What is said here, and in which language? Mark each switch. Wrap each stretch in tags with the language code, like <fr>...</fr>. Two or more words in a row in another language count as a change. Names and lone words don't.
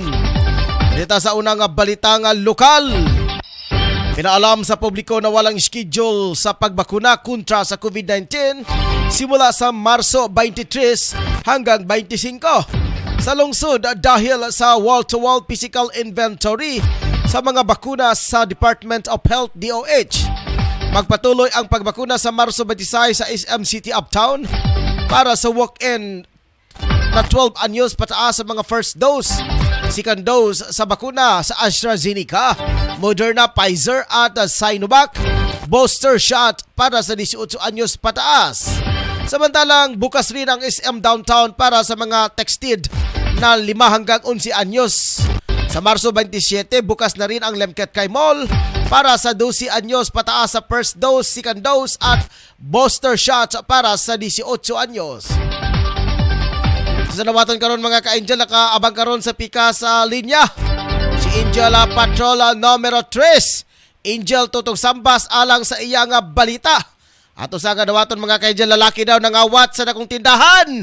<tl>Dito sa unang balita nga lokal, pinaalam sa publiko na walang schedule sa pagbakuna kontra sa COVID-19 simula sa Marso 23 hanggang 25 sa lungsod dahil sa</tl> <en>wall-to-wall physical inventory</en> <tl>sa mga bakuna sa Department of Health DOH. Magpatuloy ang pagbakuna sa Marso 26 sa SM City Uptown para sa walk-in na 12 anyos pataas sa mga</tl> <en>first dose, second dose</en> <tl>sa bakuna sa AstraZeneca, Moderna, Pfizer at Sinovac,</tl> <en>booster shot</en> <tl>para sa 18 anyos pataas. Samantalang bukas rin ang SM Downtown para sa mga texted na 5 hanggang 11 anyos. Sa Marso 27, bukas na rin ang Lemket Kai Mall para sa 12 anyos pataas sa</tl> <en>first dose, second dose</en> <tl>at</tl> <en>booster shot</en> <tl>para sa 18 anyos.</tl> <ceb>Sa nawaton karon mga ka-angel, nakaabang karon sa pika sa linya si Angel Patrol numero 3, Angel Tutong Sambas alang sa iya nga balita. Ato sa nawaton mga ka-angel, lalaki daw nangawat sa dakong tindahan.</ceb>